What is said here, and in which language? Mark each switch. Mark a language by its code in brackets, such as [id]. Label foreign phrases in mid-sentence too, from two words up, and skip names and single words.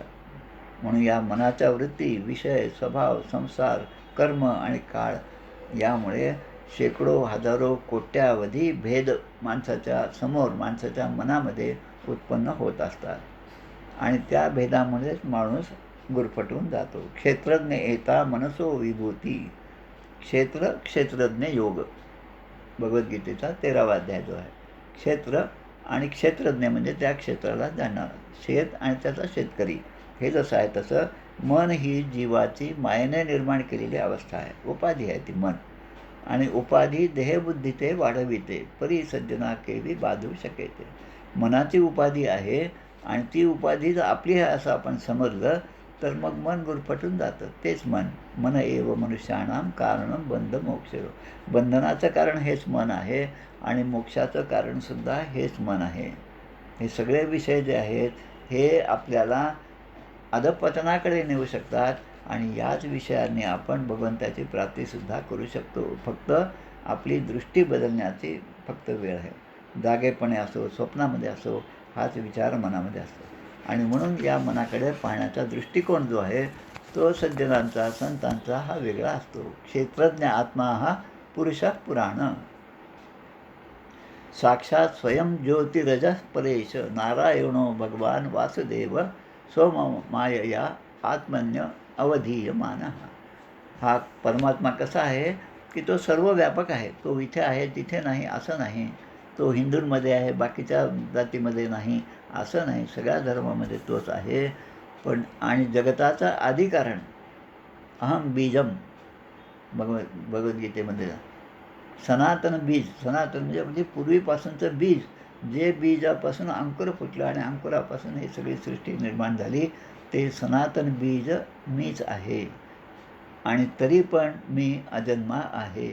[mr] म्हणून या मनाच्या वृत्ती, विषय, स्वभाव, संसार, कर्म आणि काळ यामुळे शेकडो, हजारो, कोट्यावधी भेद माणसाच्या समोर, माणसाच्या मनामध्ये उत्पन्न होत असतात आणि त्या भेदामुळेच माणूस गुरफटून जातो. [sa] क्षेत्रज्ञ एता मनसो विभूती. [mr] क्षेत्रज्ञ योग, भगवद्गीतेचा 13वा अध्याय जो आहे. क्षेत्र आणि क्षेत्रज्ञ म्हणजे त्या क्षेत्राला जाणणारा, शेत आणि त्याचा शेतकरी. हे जसं आहे तसं मन ही जीवाची मायेने निर्माण केलेली अवस्था आहे, उपाधी आहे ती मन. आणि उपाधी देहबुद्धी ते वाढविते, परी सज्जना केवी बाधू शकेते. मनाची उपाधी आहे आणि ती उपाधी जर आपली आहे असं आपण समजलं तर मग मन गुरफटून जातं. [sa] तेच मन एव मनुष्याणाम कारणम बंध मोक्षयो. [mr] बंधनाचं कारण हेच मन आहे आणि मोक्षाचं कारणसुद्धा हेच मन आहे. हे सगळे विषय जे आहेत हे आपल्याला अधःपतनाकडे नेऊ शकतात आणि याच विषयांनी आपण भगवंताची प्राप्तीसुद्धा करू शकतो. फक्त आपली दृष्टी बदलण्याची फक्त वेळ आहे. जागेपणे असो, स्वप्नामध्ये असो, हाच विचार मनामध्ये असतो. आणि म्हणून या मनाकडे पाहण्याचा दृष्टिकोन जो आहे तो सज्जनांचा, संतांचा हा वेगळा असतो. [sa] क्षेत्रज्ञ आत्मा हा पुरुष पुराण. साक्षात स्वयं ज्योतिरजः परेश नारायणो भगवान वासुदेव स्वमायया आत्मन्य अवधीयमानः. [mr] हा परमात्मा कसा आहे की तो सर्व व्यापक आहे. तो इथे आहे तिथे नाही असं नाही. तो हिंदूंमध्ये आहे बाकीच्या जातीमध्ये नाही असं नाही. सगळ्या धर्मामध्ये तोच आहे. पण आणि जगताचं आदिकारण [sa] अहम बीजम [mr] भगवद्गीतेमध्ये सनातन बीज, सनातन म्हणजे पूर्वीपासूनचं बीज, जे बीजापासून अंकुर फुटलं आणि अंकुरापासून ही सगळी सृष्टी निर्माण झाली, ते सनातन बीज मीच आहे. आणि तरी पण मी अजन्मा आहे.